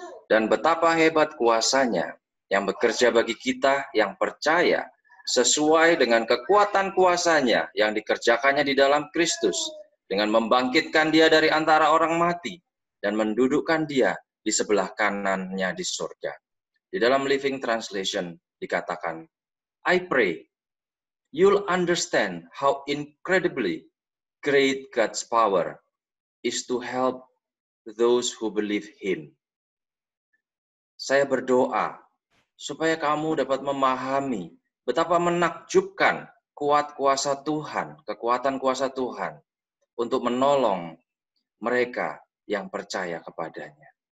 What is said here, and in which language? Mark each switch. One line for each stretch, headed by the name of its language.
Indonesian: Dan betapa hebat kuasanya yang bekerja bagi kita yang percaya sesuai dengan kekuatan kuasanya yang dikerjakannya di dalam Kristus, dengan membangkitkan dia dari antara orang mati dan mendudukkan dia di sebelah kanannya di surga. Di dalam Living Translation dikatakan,
English: I pray you'll understand how incredibly great God's power is to help those who believe Him.
Indonesian: Saya berdoa supaya kamu dapat memahami betapa menakjubkan kuat kuasa Tuhan, kekuatan kuasa Tuhan untuk menolong mereka yang percaya kepadanya.